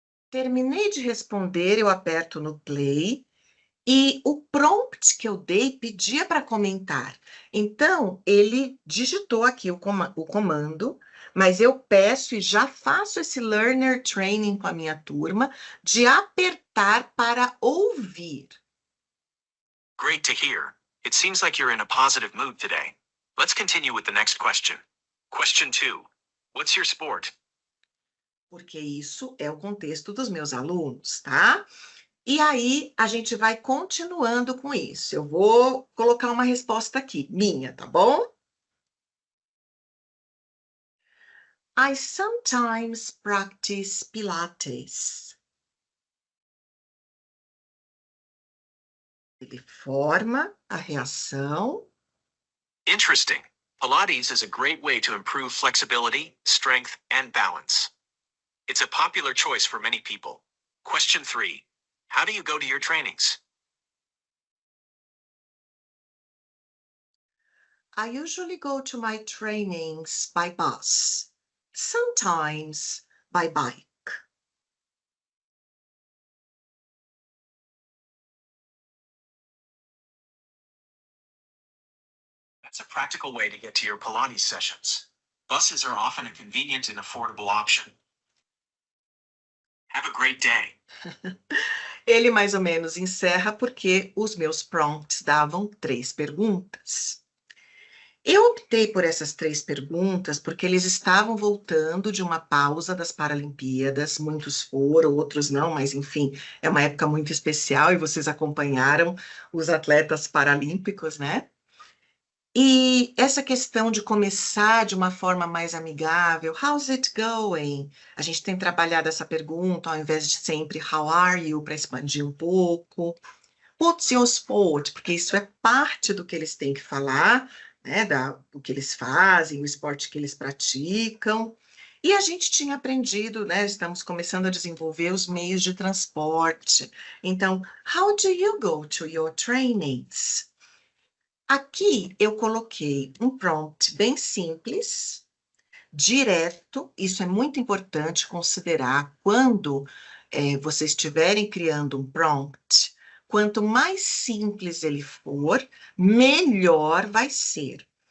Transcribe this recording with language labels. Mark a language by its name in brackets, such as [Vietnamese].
[Portuguese] Terminei de responder, eu aperto no play e o prompt que eu dei pedia para comentar. Então, ele digitou aqui o comando, mas eu peço e já faço esse learner training com a minha turma de apertar para ouvir. [English] Great to hear. It seems like you're in a positive mood today. Let's continue with the next question. Question 2. What's your sport? [Portuguese] Porque isso é o contexto dos meus alunos, tá? E aí, a gente vai continuando com isso. Eu vou colocar uma resposta aqui, minha, tá bom? [English] I sometimes practice Pilates. [Portuguese] Ele forma a reação. [English] Interesting. Pilates is a great way to improve flexibility, strength, and balance. It's a popular choice for many people. Question 3. How do you go to your trainings? I usually go to my trainings by bus, sometimes by bike. That's a practical way to get to your Pilates sessions. Buses are often a convenient and affordable option. Have a great day. [Portuguese] Ele mais ou menos encerra porque os meus prompts davam 3 perguntas. Eu optei por essas 3 perguntas porque eles estavam voltando de uma pausa das Paralimpíadas, muitos foram, outros não, mas enfim, é uma época muito especial e vocês acompanharam os atletas paralímpicos, né? E essa questão de começar de uma forma mais amigável, [English] how's it going? [Portuguese] A gente tem trabalhado essa pergunta ao invés de sempre [English] how are you, [Portuguese] para expandir um pouco. [English] What's your sport? [Portuguese] Porque isso é parte do que eles têm que falar, né, do que eles fazem, o esporte que eles praticam. E a gente tinha aprendido, né, estamos começando a desenvolver os meios de transporte. Então, [English] how do you go to your trainings? [Portuguese] Aqui eu coloquei um prompt bem simples, direto, isso é muito importante considerar quando vocês estiverem criando um prompt. Quanto mais simples ele for, melhor vai ser.